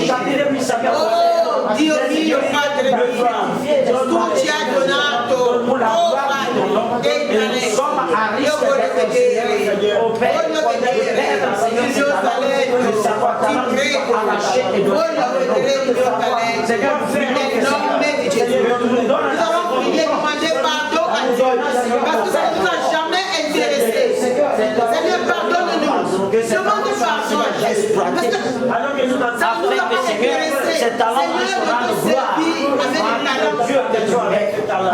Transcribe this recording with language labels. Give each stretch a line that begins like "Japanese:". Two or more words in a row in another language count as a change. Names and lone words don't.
Italian: Oh Dio mio, Padre mio, tu ci hai donato, oh Padre, dei talenti. Io voglio vedere il mio talento, ti prego, voglio vedere il mio talento, nel nome di Gesù.
French: Nous allons prier, demander pardon à Dieu, parce que ça ne nous a jamais intéressé. Seigneur, pardonne-nous, demande pardon à Jésus, parce que ça ne nous a pas intéressé. Cet talent Seigneur, de te servir avec des talents.